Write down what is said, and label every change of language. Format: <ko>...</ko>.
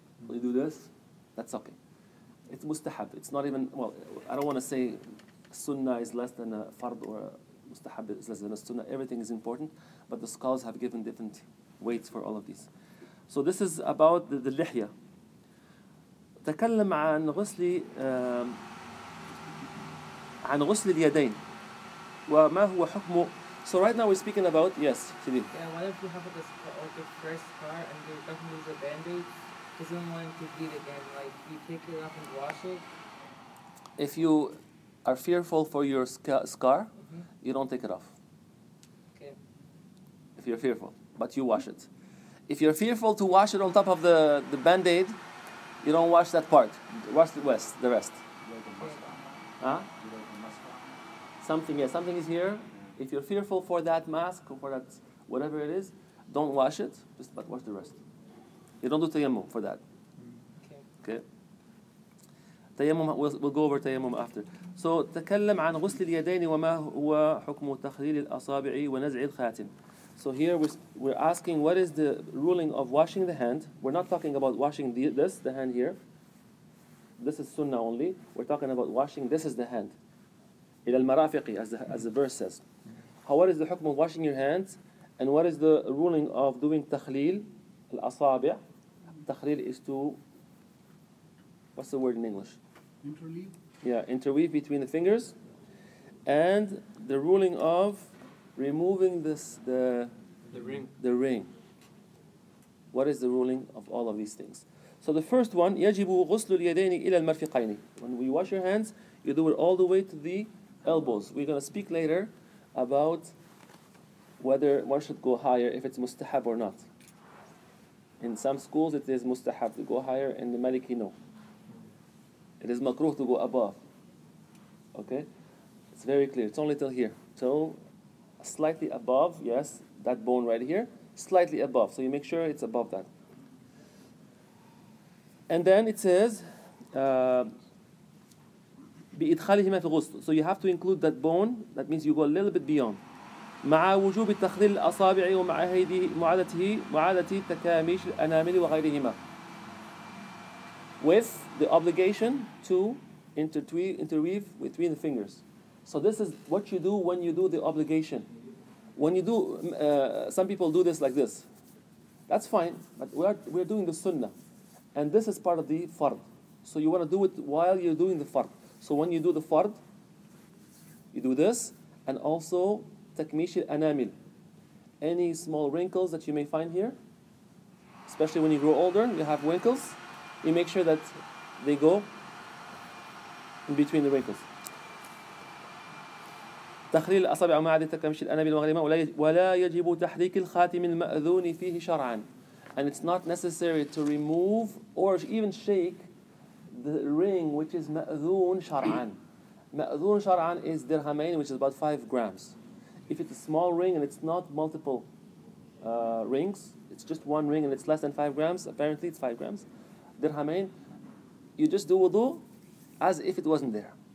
<en>You do this, that's okay. It's mustahab. It's not even, well, I don't want to say sunnah is less than a fard or a mustahab is less than a sunnah. Everything is important, but the scholars have given different weights for all of these. So this is about the lihya.</en> <ar>تكلم عن غسل عن غسل اليدين وما هو حكمه.</ar> <en>So right now we're speaking about, yes, Sidi. Yeah, what if you have like a fresh scar and you're going to use a band-aid because you don't want it to bleed again? Like, you take it off and wash it? If you are fearful for your scar, you don't take it off. Okay. If you're fearful, but you wash it. If you're fearful to wash it on top of the band-aid, you don't wash that part. Wash the rest. Huh? Something is here. If you're fearful for that mask or for that whatever it is, don't wash it. But wash the rest. You don't do tayammum for that. Okay. Tayammum. We'll go over tayammum after.</en> <ar>So تكلم عن غسل اليدين وما هو حكم تخليل الأصابع ونزع الخاتم.</ar> <en>So here we're asking what is the ruling of washing the hand. We're not talking about washing the hand here. This is sunnah only. We're talking about washing. This is the hand.</en> <ar>إلى المرافق</ar> <en>as the verse says. What is the hukm of washing your hands, and what is the ruling of doing takhleel al-asabi'? Takhleel is to, what's the word in English? Interleave. Yeah, interweave between the fingers, and the ruling of removing the ring. What is the ruling of all of these things? So the first one,</en> <ar>يجب غسل اليدين إلى المرفقين.</ar> <en>When we wash your hands, you do it all the way to the elbows. We're going to speak later about whether one should go higher, if it's mustahab or not. In some schools it is mustahab to go higher, and the Maliki no. It is makruh to go above. Okay? It's very clear. It's only till here. Till slightly above, yes, that bone right here, slightly above. So you make sure it's above that. And then it says,</en> <ar>بإدخالهما في الغسل.</ar> <en>So you have to include that bone. That means you go a little bit beyond.</en> <ar>مع وجوب تخليل الأصابع ومع معادة تكاميش الأنامل وغيرهما.</ar> <en>With the obligation to interweave between the fingers. So this is what you do when you do the obligation. When you do, some people do this like this. That's fine, but we're doing the sunnah. And this is part of the fard. So you want to do it while you're doing the fard. So when you do the fard, you do this, and also takmish al-anamil. Any small wrinkles that you may find here, especially when you grow older, you have wrinkles, you make sure that they go in between the wrinkles.</en> <ar>تخليل الأصابع ومعادة تكمش الأنابل وغيرهما ولا يجب تحريك الخاتم المأذون فيه شرعا.</ar> <en>And it's not necessary to remove or even shake the ring which is مأذون شرعا. مأذون شرعا is dirhamain, which is about 5 grams. If it's a small ring and it's not multiple rings, it's just one ring and it's less than 5 grams, apparently it's 5 grams, dirhamain, you just do wudu as if it wasn't there.</en>